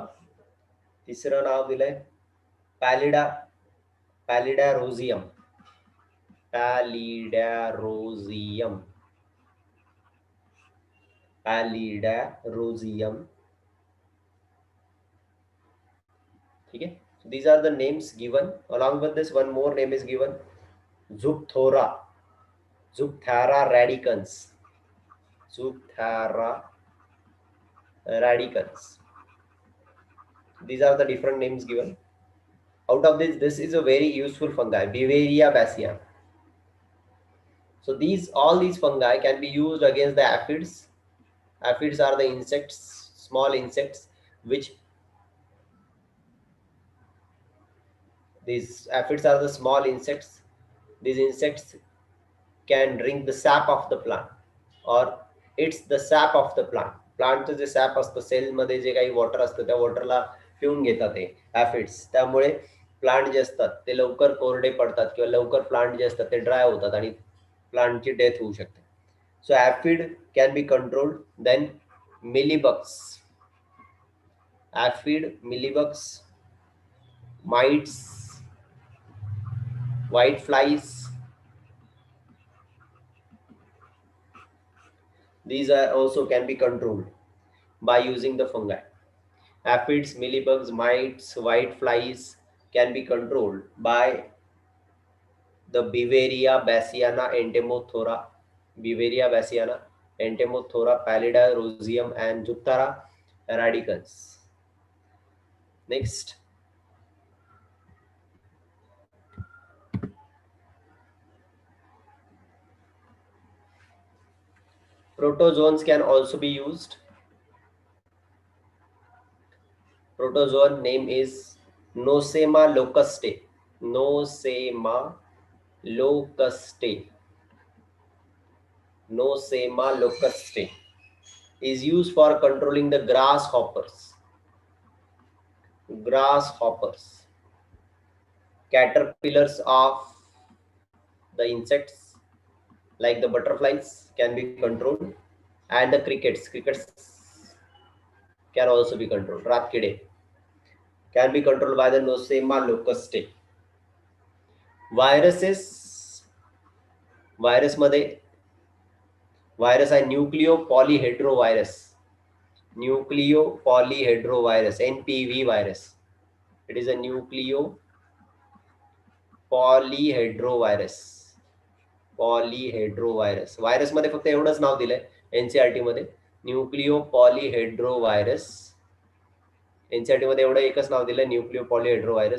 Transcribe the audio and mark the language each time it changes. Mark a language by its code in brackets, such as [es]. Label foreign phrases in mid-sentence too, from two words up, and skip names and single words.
[mr] तिसरं नाव दिलंय पॅलिडा. पॅलिडारोझियम. पॅलिडारोझियम. पॅलिडारोझियम. [hi] ठीक है. [en] So these are the names given. Along with this, one more name is given, Zupthora. Zupthara radicans. Zupthara radicans. These are the different names given. Out of this is a very useful fungi, Beauveria bassiana. So all these fungi can be used against the aphids. Aphids are the insects, small insects, which these aphids are the small insects. These insects can drink the sap of the plant, or it's the sap of the plant. [mr] प्लांटचं जे सॅप असतं, सेलमध्ये जे काही वॉटर असतं त्या वॉटरला पिऊन घेतात ते ऍफिड्स. त्यामुळे प्लांट जे असतात ते लवकर कोरडे पडतात किंवा लवकर प्लांट जे असतात ते ड्राय होतात आणि प्लांटची डेथ होऊ शकते. [en] So aphid can be controlled. Then mealybugs. Aphid, mealybugs, mites, white flies. These are also can be controlled by using the fungi. Aphids, mealybugs, mites, white flies can be controlled by the Beauveria bassiana, Entomothora, Beauveria bassiana, Entomothora, Palidarozium, and Zupthara radicans. Next. Protozoans can also be used. Protozoan name is Nosema locustae. Nosema locustae. Nosema locustae is used for controlling the grasshoppers. Grasshoppers. Caterpillars of the insects like the butterflies can be controlled, and the crickets. Crickets can also be controlled. Ratkide can be controlled by the Nosema locustae. Viruses. Virus मध्ये virus आहे nucleopolyhedrovirus. Nucleopolyhedrovirus, NPV virus. It is a nucleopolyhedrovirus. पॉलीहेड्रोवायरस. [mr] व्हायरस मध्ये फक्त एवढंच नाव दिलंय एनसीआरटी मध्ये, न्यूक्लिओपॉलीहेड्रोवायरस. एनसीआरटी मध्ये एवढं एकच नाव दिलंय, न्यूक्लिओपॉलीहेड्रोवायरस.